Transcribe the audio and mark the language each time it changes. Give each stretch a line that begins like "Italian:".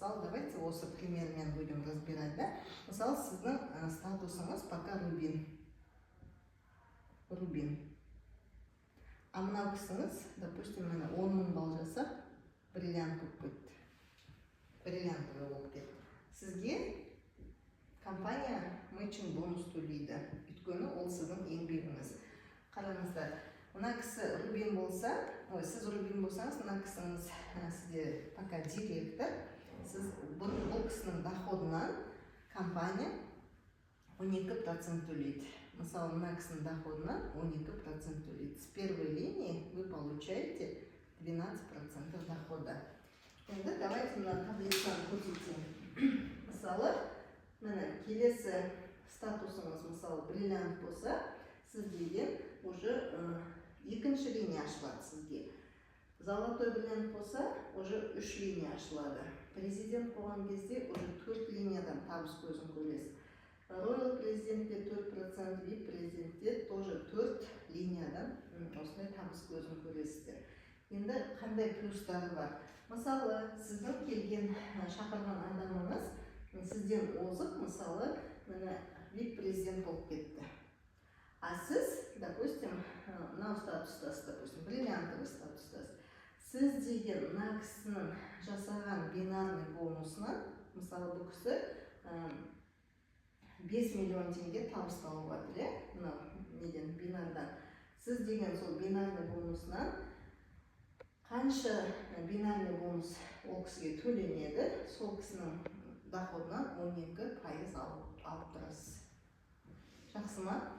Russian: осы примермен будем разбирать, да?
Kazakh: Мысалы, сіздің статусыңыз пока рубин. А мынау кісіңіз, допустим, 10 000 балл жасап, бриллиант болып кетті. Бриллиантовый болып кетті. Сізге компания матчинг бонус төлейді. Өйткені ол сіздің еңбегіңіз. Қараңыздар, мына кісі рубин болса, сіз рубин болсаңыз, мына кісіңіз сізде пока директор, сіз бұл кісінің доходынан компания 12% төлейді. Мысалы, мына кісінің доходынан 12% төлейді.
Russian: С первой линии вы получаете 12% дохода.
Kazakh: Енді давайте мына таблицаны көрсетейін. Мысалы, міне келесі статусыңыз, мысалы, бриллиант болса, сіз деген уже екінші линия ашылады сізге. Золотой бриллиант болса, уже 3 линия ашылады. Президент болған кезде уже 4 линиядан табыс көзін көресіз. Royal президентте 4%, VIP президентте тоже 4 линиядан осындай табыс көзін көресіздер. Енді қандай плюстары бар? Мысалы, сіздің келген шақырған адамыңыз сізден озып, мысалы, VIP президент болып кетті. А сіз, допустим, мынау статустасыз, допустим, бриллиантовый статустасыз. Сіз деген мына кісінің жасаған бинарный бонусынан, мысалы, бұл кісі 5 миллион теңге табыс тауып жатыр, мынау неден бинардан. Сіз деген сол бинарный бонусынан қанша бинарный бонус ол кісіге төленеді, сол кісінің доходынан 12% алып тұрасыз. Жақсы ма?